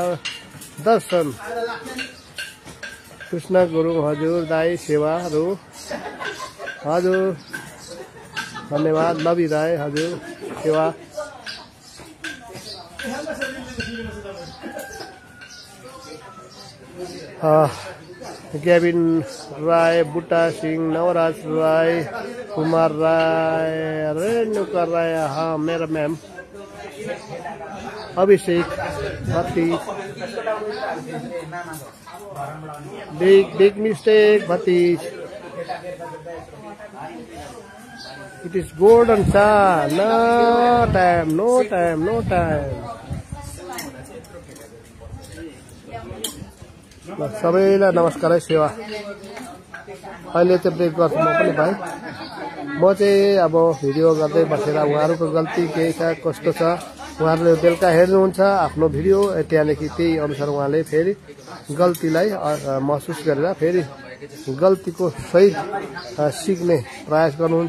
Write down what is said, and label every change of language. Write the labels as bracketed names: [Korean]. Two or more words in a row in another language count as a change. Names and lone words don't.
[Nepali] दर्शन कृष्ण गुरुङ हजुर, दाई सेवारो हजुर, धन्यवाद। लवी राय हजुर सेवा। गेविन राय, बुट्टा सिंह, नवराज राय, कुमार राय, रेणुका राय, हाँ मेरा मैम, अभिषेक भतीज, [English] big mistake [Nepali] भतीज। [English] It is golden star. No time, no time, no time. [Nepali] सबैलाई नमस्कार है सेवा। अहिले चाहिँ ब्रेक गर्छु म पनि भाइ। म चाहिँ अब भिडियो गर्दै बसेर उहाँहरूको गल्ती के छ कस्तो छ उहाँहरूले बेलुका हेर्नुहुन्छ आफ्नो भिडियो, त्यहाँदेखि त्यही अनुसार उहाँले फेरि गल्तीलाई महसुस गरेर फेरि गल्तीको सही सिक्ने प्रयास गर्नुहुन्छ।